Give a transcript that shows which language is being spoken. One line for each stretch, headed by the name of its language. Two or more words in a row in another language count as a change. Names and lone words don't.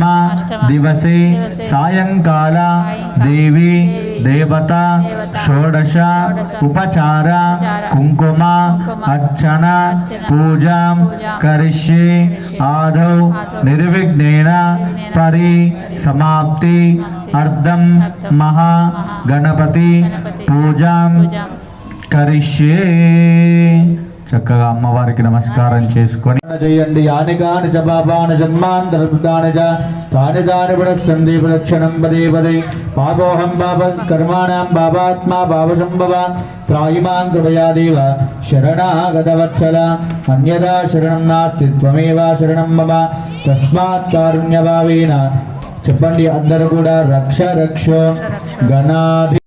Sanskrit: दिवसे सायंकाल देवी देवता षोडश उपचार कुंकुम अर्चना पूजा करिष्ये आदौ निर्विघ्नेन परि समाप्ति अर्धम महा गणपति पूजां करिष्ये
Telugu: చక్కగా అమ్మవారికి నమస్కారం చేసుకొని చేయండి.
Sanskrit: యాని కాని చ పాపాని జన్మాంతరృతాని చ తాని దాని పునఃసంధి ప్రదక్షిణం పదే పదే పాపోహం పాప కర్మాణం పాపాత్మా పాపసంభవ త్రాయిమాం కృపయా దేవ శరణాగతవత్సల అన్యదా శరణం నాస్తి త్వమేవ శరణం మమ తస్మాత్ కారుణ్యభావేన
Telugu: చెప్పండి అందరూ కూడా
Sanskrit: రక్ష రక్షో గణాధి